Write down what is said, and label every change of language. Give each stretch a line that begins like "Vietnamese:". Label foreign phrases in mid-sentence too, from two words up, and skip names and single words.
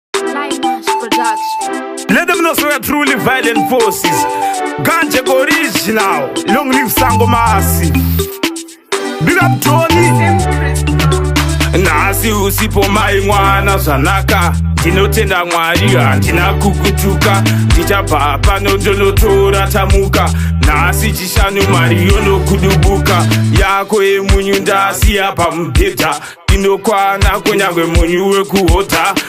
English: Climax Production. Let them know we are truly violent forces. Ganje original. Long live Sango Massive. Big up, Tony.
Shona: Nasi usipo mai mwana zvanaka. Ndinotenda Mwari, handina kukutuka. Ndichabva pano ndonotora tamuka. Nhasi chishanu mari yonokudubuka. Yako yemunyu ndasiya pamubhedha. Inokwana kunyangwe munyu wekuhota.